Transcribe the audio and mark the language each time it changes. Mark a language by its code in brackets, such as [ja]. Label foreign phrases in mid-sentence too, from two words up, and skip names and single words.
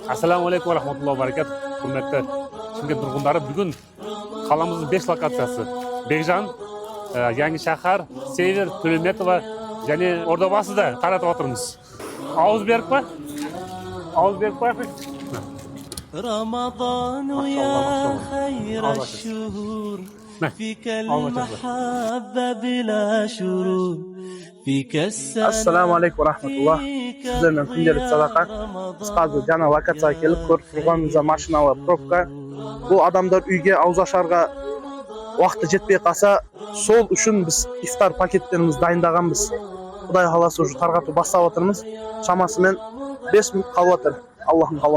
[ar] السلام عليكم ورحمة الله وبركاته. [kk] Hürmetli Şimkent тұрғындары, бүгін қаламыздың 5 локациясы. Бекжан, Yangi Shahar, Север, Төлеметова және Ордабасыда таратып отырмыз. Ауыз беріп па? Ауыз беріп па? [ar] رمضان يا خير الشهور فيك المحبة بلا شرور فيك السلام. السلام عليكم ورحمة الله. [tr] Sizlerden gündelik sadaka. [kk] Biz қазір жаңа локацияға келіп көріп тұрғанымызда машиналы пробка. Бұл адамдар үйге ауыз ашарға уақыты жетпей қалса, сол үшін біз ифтар пакеттерімізді дайындағанбыз. Құдай қаласа уже тарқату бастап отырмыз. Шамасымен 5 минут қалып отыр.